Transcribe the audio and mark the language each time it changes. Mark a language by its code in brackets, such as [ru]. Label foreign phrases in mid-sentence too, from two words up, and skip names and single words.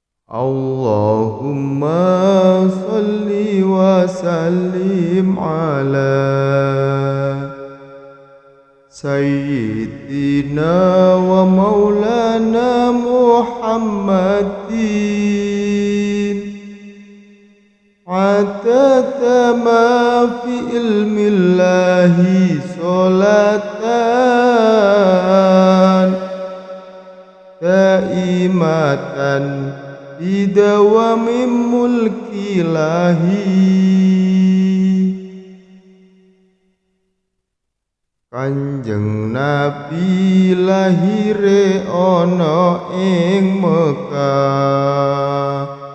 [ar] اللهم صل وسلم على سيدنا ومولانا محمد عدد ما في علم الله صلاة دائمة بدوام ملك [jv] Kanjeng Nabi lahire ana ing Mekah